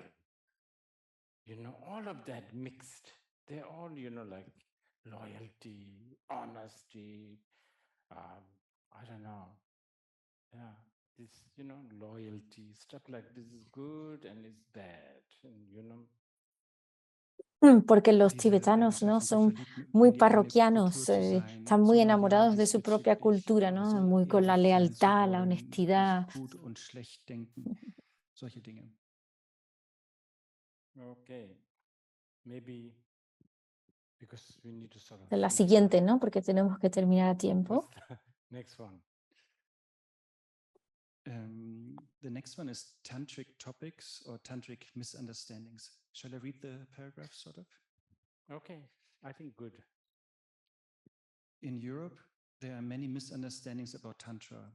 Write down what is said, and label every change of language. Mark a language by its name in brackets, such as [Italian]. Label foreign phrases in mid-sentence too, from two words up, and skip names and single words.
[English] You know, all of that mixed. They're all, you know, like loyalty, honesty, I don't know. Yeah. this, loyalty, stuff like this is good and is bad, and. [Spanish] Porque los [German] Diese [Spanish] tibetanos, ¿no? [German] Eigenschaften, so [Spanish] son [German] verliebt [Spanish] muy [German] in die eigene [Spanish] parroquianos, [German] Kultur zu sein, [Spanish] están [German] so [Spanish] muy [German] loyal [Spanish] enamorados de su propia [German] diesbezüglich, [Spanish] cultura, ¿no? [German] so [Spanish] Muy con la [German] ehrlich sein zu [Spanish] lealtad, la [German] wollen, [Spanish] honestidad. [German] nicht gut und schlecht denken, solche Dinge. [English] Okay, maybe because we need to sort of [Spanish] La [English] finish [Spanish] siguiente, [English] now. [Spanish] ¿no? Porque tenemos que terminar a tiempo. [English] What's the next one? The next one is tantric topics or tantric misunderstandings. Shall I read the paragraph sort of? Okay, I think good. In Europe, there are many misunderstandings about Tantra.